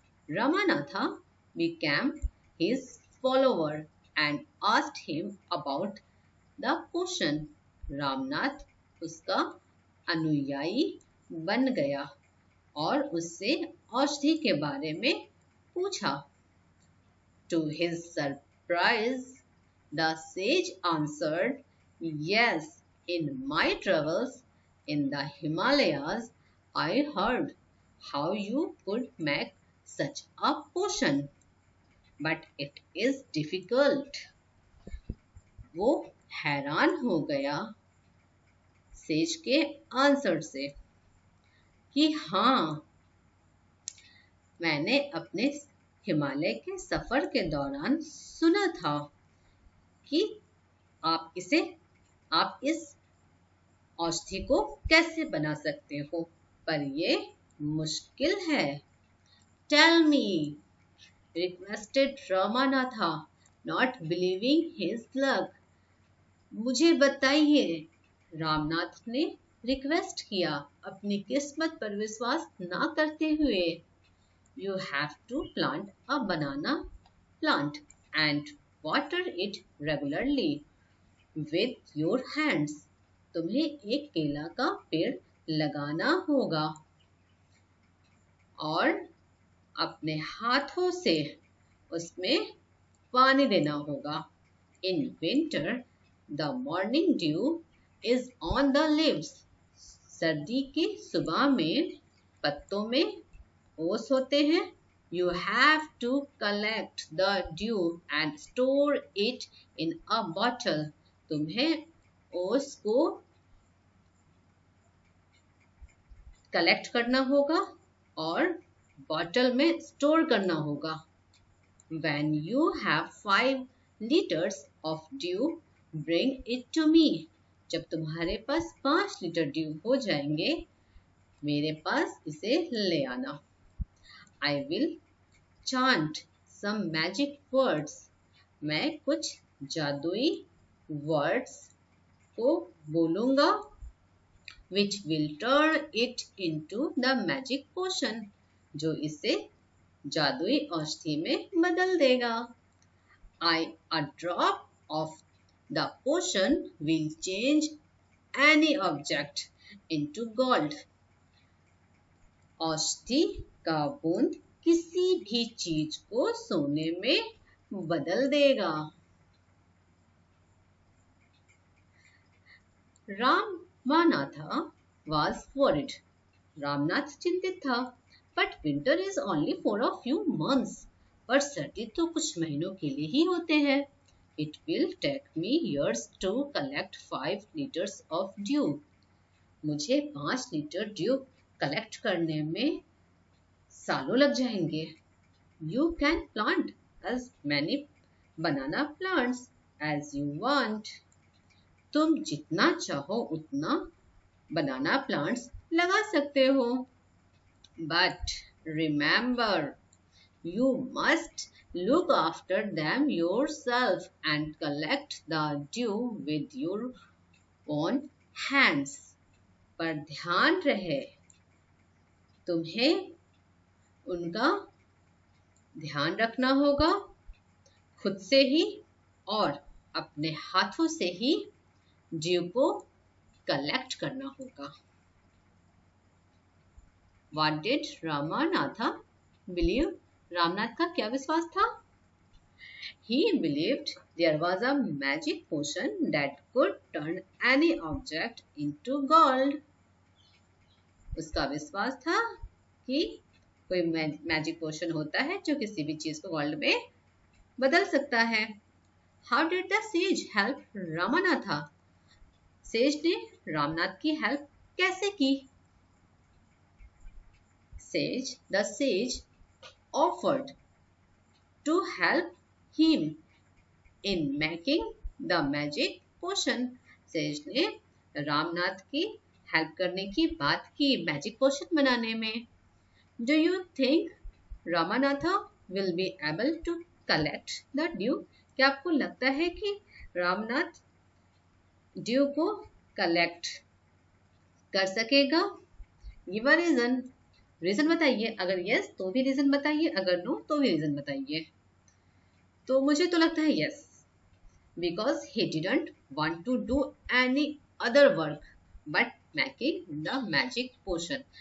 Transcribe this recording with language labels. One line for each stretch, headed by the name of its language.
English: Ramanatha became his follower and asked him about the potion.
Hindi: Ramnath उसका अनुयायी बन गया और उससे औषधि के बारे में पूछा।
English: To his surprise, the sage answered, "Yes, in my travels in the Himalayas, I heard how you could make such a potion, but it is difficult."
Hindi: वो हैरान हो गया सेज के आंसर से कि हाँ, मैंने अपने हिमालय के सफर के दौरान सुना था कि आप इस औषधि को कैसे बना सकते हो, पर ये मुश्किल है।
English: Tell me, requested Ramanatha, not believing his luck.
Hindi: मुझे बताइए, रामनाथ ने रिक्वेस्ट किया अपनी किस्मत पर विश्वास ना करते हुए।
English: You have to plant a banana plant and water it regularly with your hands.
Hindi: तुम्हें एक केला का पेड़ लगाना होगा और अपने हाथों से उसमें पानी देना होगा।
English: In winter, the morning dew is on the leaves.
Hindi: सर्दी की सुबह में पत्तों में ओस होते हैं।
English: You have to collect the dew and store it in a bottle.
Hindi: तुम्हें उसको कलेक्ट करना होगा और बॉटल में स्टोर करना होगा.
English: When you have 5 liters of dew, bring it to me.
Hindi: जब तुम्हारे पास 5 लीटर ड्यू हो जाएंगे, मेरे पास इसे ले आना.
English: I will chant some magic words.
Hindi: मैं कुछ जादुई वर्ड्स को बोलूंगा,
English: which will turn it into the magic potion.
Hindi: जो इसे जादुई औषधि में बदल देगा.
English: A drop of the potion will change any object into gold.
Hindi: औषधि का बूंद किसी भी चीज को सोने में बदल देगा.
English: Ramanatha was worried.
Hindi: रामनाथ चिंतित था.
English: But winter is only for a few months.
Hindi: पर सर्दी तो कुछ महीनों के लिए ही होते हैं.
English: It will take me years to collect 5 liters of dew.
Hindi: मुझे 5 लीटर ड्यू कलेक्ट करने में सालों लग जाएंगे.
English: You can plant as many banana plants as you want.
Hindi: तुम जितना चाहो उतना बनाना प्लांट्स लगा सकते हो.
English: But remember, you must look after them yourself and collect the dew with your own hands.
Hindi: पर ध्यान रहे, तुम्हें उनका ध्यान रखना होगा खुद से ही और अपने हाथों से ही ड्यू को कलेक्ट करना होगा.
English: What did Ramanatha believe?
Hindi: Ramnath का क्या विश्वास था?
English: He believed there was a magic potion that could turn any object into gold.
Hindi: उसका विश्वास था कि कोई मैजिक पोशन होता है जो किसी भी चीज को गोल्ड में बदल सकता है.
English: How did the sage help Ramanatha?
Hindi: Says ने रामनाथ की हेल्प कैसे की?
English: The sage offered to help him in making the magic potion.
Hindi: Says ने रामनाथ की हेल्प करने की बात की मैजिक पोशन बनाने में.
English: Do you think Ramanatha will be able to collect the dew?
Hindi: क्या आपको लगता है कि रामनाथ ड्यू को कलेक्ट कर सकेगा?
English: give a reason
Hindi: बताइए. अगर यस तो भी रीजन बताइए, अगर नो तो भी रीजन बताइए. तो मुझे तो लगता है
English: Yes, because he didn't want to do any other work but making the magic potion.